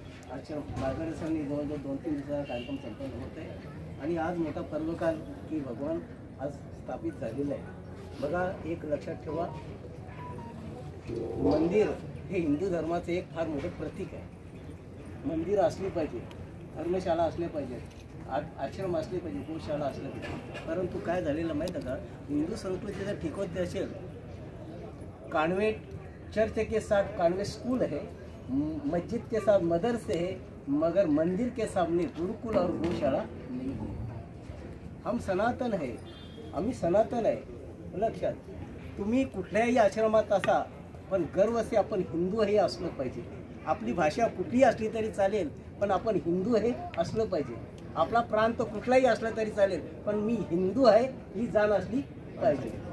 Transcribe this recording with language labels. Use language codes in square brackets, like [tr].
[mr] त्यांच्या मार्गदर्शनाने जवळजवळ 2-3 दिवसाचा कार्यक्रम संपन्न होत आहे आणि आज मोठा पर्वकाल की भगवान आज स्थापित झालेला आहे. बघा एक लक्षात ठेवा, मंदिर हे हिंदू धर्माचं एक फार मोठं प्रतीक आहे. मंदिर असली पाहिजे, धर्मशाळा असल्या पाहिजेत, आश्रम असले पाहिजे, गोशाळा असल्या पाहिजे. परंतु काय झालेलं माहीत आहे का, हिंदू संस्कृतीचा ठिकवते असेल [hi] कॉन्वेंट चर्च के साथ कॉन्वेंट स्कूल है, मस्जिद के साथ मदरसे है, मगर मंदिर के सामने गुरुकुल और गौशाला नहीं है. हम सनातन है, [mr] आम्ही सनातन आहे. लक्षात, तुम्ही कुठल्याही आश्रमात असा पण गर्व असे आपण हिंदू हे असलं पाहिजे. आपली भाषा कुठलीही असली तरी चालेल पण आपण हिंदू हे असलं पाहिजे. आपला प्रांत कुठलाही असला तरी चालेल पण मी हिंदू आहे ही जाण असली पाहिजे.